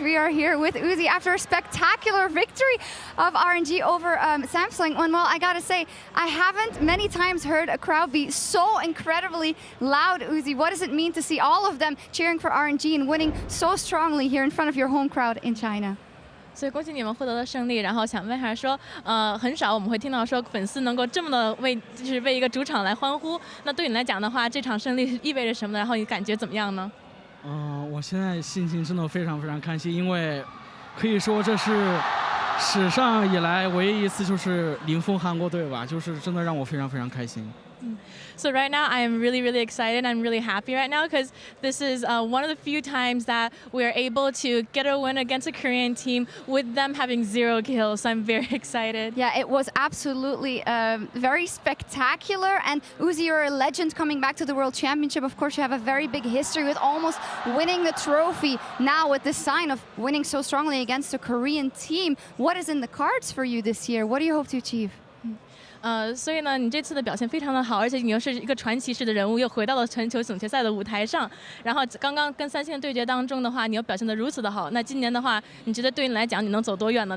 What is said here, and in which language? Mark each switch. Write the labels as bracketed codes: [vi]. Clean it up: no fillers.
[en] We are here with Uzi after a spectacular victory of RNG over Samsung. And well, I gotta say, I haven't many times heard a crowd be so incredibly loud, Uzi. What does it mean to see all of them cheering for RNG and winning so strongly here in front of your home crowd in China? [zh] 所以恭喜你们获得了胜利，然后想问一下说，很少我们会听到说粉丝能够这么的就是为一个主场来欢呼。那对你来讲的话，这场胜利意味着什么呢？然后你感觉怎么样呢？我现在心情真的非常非常开心，因为可以说这是史上以来唯一一次就是零封韩国队吧，就是真的让我非常非常开心。 [en] So right now I am really, really excited. I'm really happy right now because this is one of the few times that we are able to get a win against a Korean team with them having 0 kills. So I'm very excited. Yeah, it was absolutely very spectacular. And Uzi, you're a legend coming back to the World Championship. Of course, you have a very big history with almost winning the trophy. Now with this sign of winning so strongly against a Korean team, what is in the cards for you this year? What do you hope to achieve? [zh] 所以呢，你这次的表现非常的好，而且你又是一个传奇式的人物，又回到了全球总决赛的舞台上。然后刚刚跟三星的对决当中的话，你又表现得如此的好。那今年的话，你觉得对你来讲，你能走多远呢？